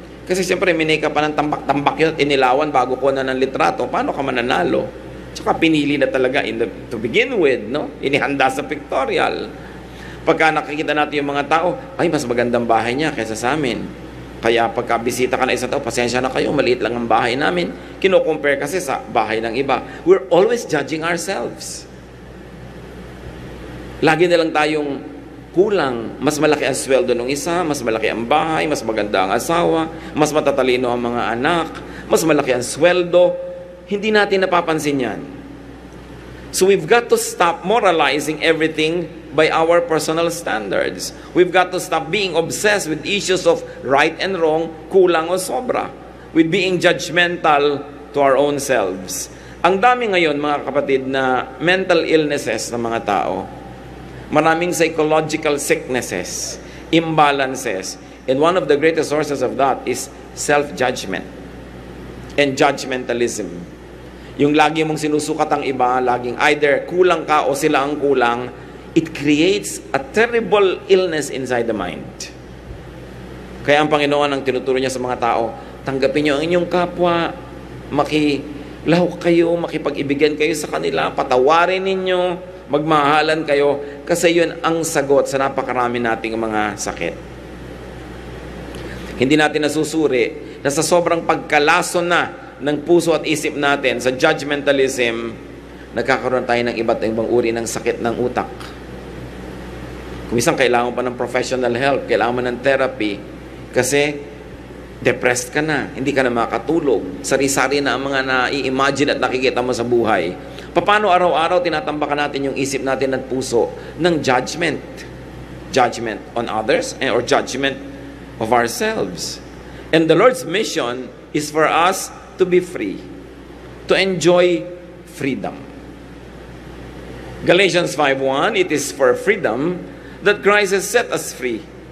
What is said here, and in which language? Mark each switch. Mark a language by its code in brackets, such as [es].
[tl] Kasi siyempre, minake pa ng tambak-tambak yun at inilawan bago ko na ng litrato. Paano ka mananalo? Tsaka pinili na talaga [en] to begin with, [tl] no? Inihanda sa pictorial. Pagka nakikita natin yung mga tao, ay, mas magandang bahay niya kaysa sa amin. Kaya pagka bisita ka na isang tao, pasensya na kayo, maliit lang ang bahay namin. Kino-compare kasi sa bahay ng iba. [en] We're always judging ourselves. [tl] Lagi na lang tayong kulang. Mas malaki ang sweldo ng isa, mas malaki ang bahay, mas maganda ang asawa, mas matatalino ang mga anak, mas malaki ang sweldo. Hindi natin napapansin yan. [en] So we've got to stop moralizing everything by our personal standards. We've got to stop being obsessed with issues of right and wrong, [tl] kulang o sobra, [en] with being judgmental to our own selves. [tl] Ang dami ngayon, mga kapatid, na mental illnesses ng mga tao. [en] Maraming psychological sicknesses, imbalances, and one of the greatest sources of that is self-judgment and judgmentalism. [tl] Yung lagi mong sinusukat ang iba, laging either kulang ka o sila ang kulang, [en] it creates a terrible illness inside the mind. [tl] Kaya ang Panginoon ang tinuturo niya sa mga tao, tanggapin niyo ang inyong kapwa, makilahok kayo, makipag-ibigan kayo sa kanila, patawarin ninyo, magmahalan kayo, kasi yun ang sagot sa napakarami nating mga sakit. Hindi natin nasusuri na sa sobrang pagkalason na ng puso at isip natin sa judgmentalism, nagkakaroon tayo ng iba't ibang uri ng sakit ng utak. Kung isang kailangan pa ng professional help, kailangan mo ng therapy, kasi depressed ka na, hindi ka na makatulog, sari-sari na ang mga na-i-imagine at nakikita mo sa buhay. Paano araw-araw tinatambakan natin yung isip natin at puso ng judgment? [en] Judgment on others or judgment of ourselves. And the Lord's mission is for us to be free, to enjoy freedom. Galatians 5:1, it is for freedom that Christ has set us free.